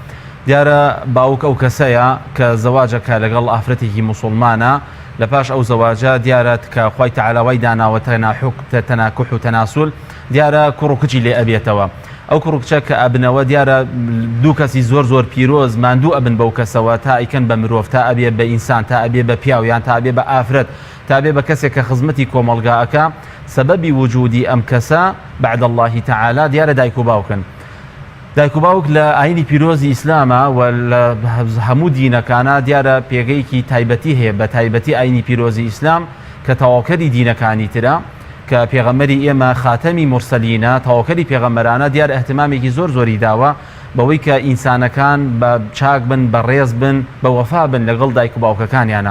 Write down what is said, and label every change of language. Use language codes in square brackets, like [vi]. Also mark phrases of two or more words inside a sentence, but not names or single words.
[ckb] دیارە باوک ئەو کەسەیە کە زەواجەکە لەگەڵ ئافرەتێکی موسڵمانە لە پاش ئەو زەواجە دیارە کە خوای تەعالا وای داناوە تەناکح و تەناسول دیارە کوڕ و کچی لێ ئەبێتەوە. ئەو کوڕ و کچە کە ئەبنەوە دیارە دوو کەسی زۆر پیرۆز ماندوو ئەبن بەو کەسەوە تا ئیکەن بە مرۆڤ تا ئەبێ بە ئینسان تا ئەبێ بە پیاویان تا ئەبێ بە ئافرەت تا ئەبێ بە کەسێک کە خزمەتی کۆمەڵگاکە سەبەبی وجودی ئەم کەسە [ar] بعد الله تعالی [ckb] دیارە دایک و باوکن. دایک و باوک لە ئاینی پیرۆزی ئیسلامە و لە هەموو دینەکانە دیارە پێگەیەکی تایبەتی هەیە بە تایبەتی ئاینی پیرۆزی ئیسلام کە تەواوکەری دینەکانی ترە کە پێغەمبەری ئێمە خاتەمی مرسەلینە تەواوکەری پێغەمبەرانە دیارە احتیمامێکی زۆری داوە بەوەی کە ئینسانەکان بە چاک بن بە ڕێز بن بە وەفا بن لەگەڵ دایک و باوکەکانیانە.